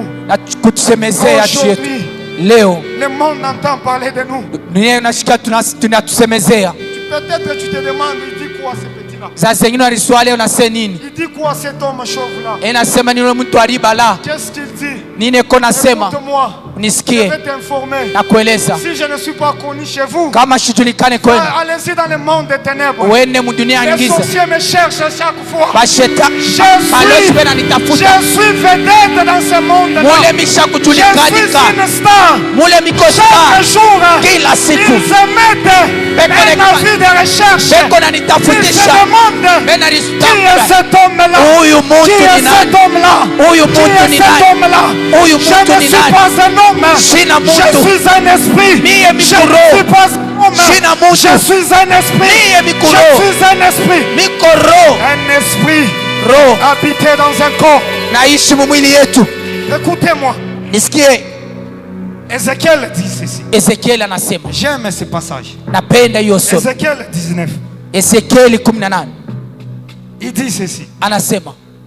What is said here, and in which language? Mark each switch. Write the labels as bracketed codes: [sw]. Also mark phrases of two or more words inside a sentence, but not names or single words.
[fr] Aujourd'hui, le monde entend parler de nous. Peut-être tu te demandes, il dit quoi ce petit-là? Il dit quoi cet homme chauve là? Qu'est-ce qu'il dit? [sw] Nineko nasema unisikie na kueleza, [fr] si je ne suis pas connu chez vous, [sw] kama sijulikane kwenu, [fr] allez-y dans le monde des ténèbres. [sw] Uende mudunia ya giza. [fr] Les sorciers me cherchent chaque fois. [sw] Balozi benanitafuta. [fr] Je suis vedette dans ce monde. [sw] Mule misha kujulikanika. [fr] Je suis une star. [sw] Mule miko star. [fr] Chaque jour, [sw] kila siku [fr] ils se mettent un avis de recherche. Ils se demandent qui est cet homme-là? Qui est cet homme-là? Qui est cet homme-là? Je ne suis pas un homme. Je suis un esprit. Je ne suis pas un homme. Je suis un esprit. Je suis un esprit. Un esprit habité dans un corps. Écoutez-moi. Ézéchiel dit ceci. [sw] Ezekiel anasema. [fr] J'aime ce passage. [sw] Napenda hiyo somo. [fr] Ézéchiel 19. [sw] Ezekiel 18. [fr] Il dit ceci. [sw] Anasema.